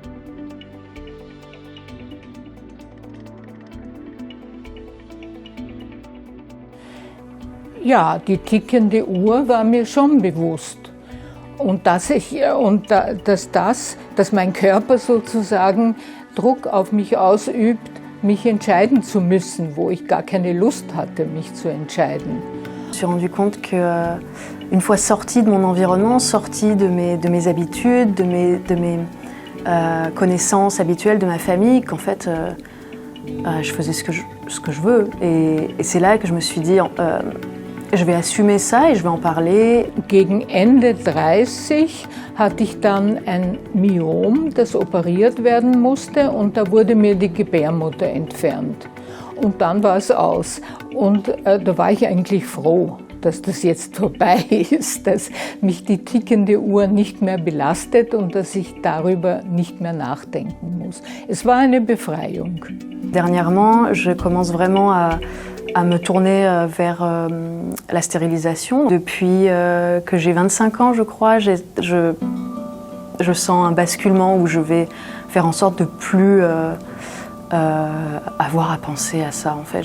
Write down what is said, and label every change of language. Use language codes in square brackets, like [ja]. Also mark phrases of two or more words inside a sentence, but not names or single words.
[de] Ja, die tickende Uhr war mir schon bewusst. Und dass mein Körper sozusagen Druck auf mich ausübt, mich entscheiden zu müssen, wo ich gar keine Lust hatte, mich zu entscheiden. [fr] Je me suis rendu compte que, une fois sortie de mon environnement, sortie de mes habitudes, de mes connaissances habituelles de ma famille, qu'en fait, je faisais ce que je veux. Et c'est là que je me suis dit, je vais assumer ça et je vais en parler. [de] Gegen Ende 30 hatte ich dann ein Myom, das operiert werden musste und da wurde mir die Gebärmutter entfernt. Und dann war es aus. Und da war ich eigentlich froh, dass das jetzt vorbei ist, dass mich die tickende Uhr nicht mehr belastet und dass ich darüber nicht mehr nachdenken muss. Es war eine Befreiung. [fr] Dernièrement, je commence vraiment à me tourner vers la stérilisation. Depuis que j'ai 25 ans, je crois, je sens un basculement où je vais faire en sorte de plus avoir à penser à ça, en fait.